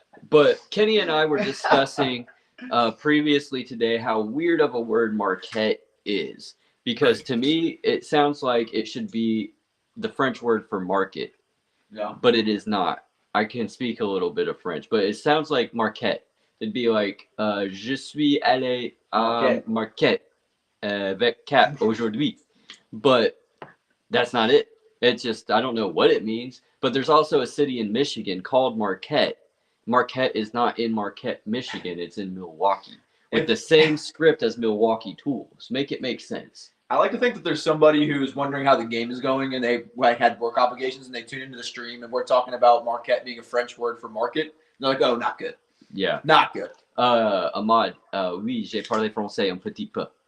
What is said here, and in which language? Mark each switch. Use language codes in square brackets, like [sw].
[en] But Kenny and I were discussing previously today how weird of a word Marquette is. Because to me, it sounds like it should be the French word for market. Yeah. But it is not. I can speak a little bit of French, but it sounds like Marquette. It'd be like, [fr] je suis allé à Marquette avec Cap aujourd'hui. [en] But that's not it. It's just, I don't know what it means. But there's also a city in Michigan called Marquette. Marquette is not in Marquette, Michigan. It's in Milwaukee. With the same script as Milwaukee Tools. Make it make sense. I like to think that there's somebody who's wondering how the game is going and they had work obligations and they tune into the stream and we're talking about Marquette being a French word for market. And they're like, oh, not good. Yeah. Not good. [fr] Ahmad, oui, j'ai parlé français un petit peu.